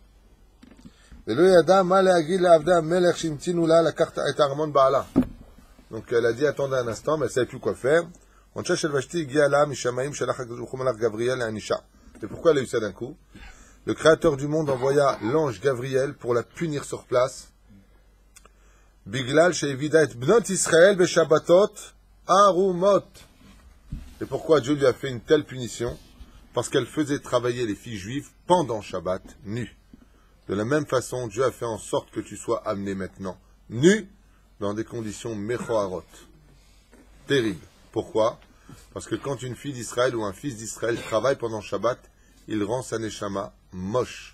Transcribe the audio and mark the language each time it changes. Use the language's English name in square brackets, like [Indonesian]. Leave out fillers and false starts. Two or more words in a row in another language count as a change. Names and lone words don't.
[French] Donc elle a dit attendez un instant, mais elle ne savait plus quoi faire. Et pourquoi elle a eu ça d'un coup? Le Créateur du monde envoya l'ange Gabriel pour la punir sur place. [Hebrew] בגלל שהעבידה את בנות ישראל בשבתות ערומות. [French] Et pourquoi Dieu lui a fait une telle punition? Parce qu'elle faisait travailler les filles juives pendant Shabbat, nues. De la même façon, Dieu a fait en sorte que tu sois amené maintenant, nu, dans des conditions mechoarot. Terrible. Pourquoi? Parce que quand une fille d'Israël ou un fils d'Israël travaille pendant Shabbat, il rend sa neshama moche.